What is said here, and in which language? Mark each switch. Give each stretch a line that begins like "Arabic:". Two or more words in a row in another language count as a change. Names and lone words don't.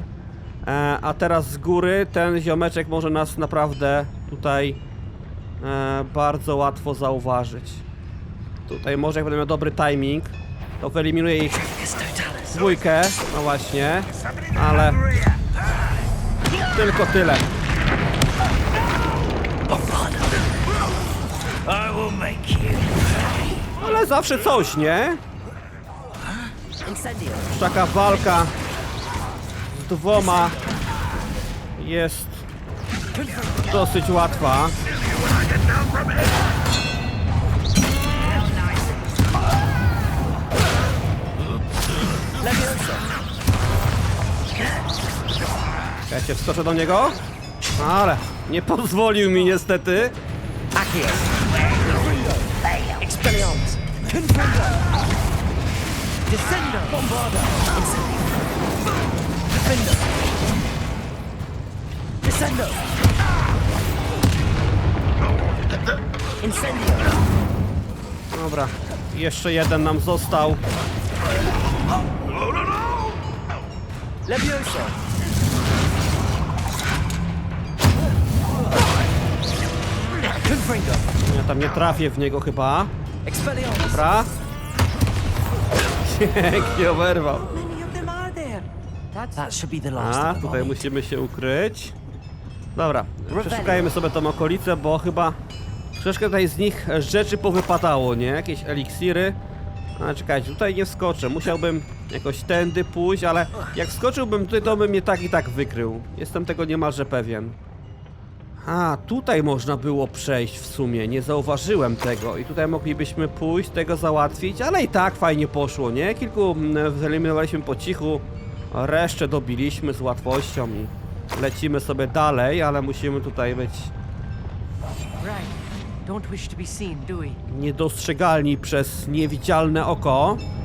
Polish: A teraz z góry ten ziomeczek może nas naprawdę tutaj bardzo łatwo zauważyć. Tutaj może jak będę miał dobry timing, to wyeliminuję ich dwójkę, no właśnie, ale tylko tyle.
English: I will make you.
Polish: Ale zawsze coś, nie? Taka walka z dwoma jest dosyć łatwa. Ja się wskoczę do niego, ale nie pozwolił mi niestety.
Latin: Expelliarmus! Descendo! Bombarda! Defender! Descendo! Incendio!
Polish: Dobra, jeszcze jeden nam został.
Latin: Levioso! Confringo!
Polish: Ja tam nie trafię w niego chyba.
Latin: Expelliarmus!
Polish: Dobra. Pięknie oberwał.
English: Many of them are there. That should be the last
Polish: A,
English: of them.
Polish: tutaj musimy się ukryć. Dobra, przeszukajmy sobie tą okolicę, bo chyba troszeczkę tutaj z nich rzeczy powypadało, nie? Jakieś eliksiry. A czekajcie, tutaj nie wskoczę. Musiałbym jakoś tędy pójść, ale jak wskoczyłbym tutaj, to bym mnie tak i tak wykrył. Jestem tego niemalże pewien. A, tutaj można było przejść w sumie, nie zauważyłem tego i tutaj moglibyśmy pójść, tego załatwić, ale i tak fajnie poszło, nie? Kilku wyeliminowaliśmy po cichu, resztę dobiliśmy z łatwością i lecimy sobie dalej, ale musimy tutaj być
English: Right. Don't wish to be seen, do we?
Polish: niedostrzegalni przez niewidzialne oko.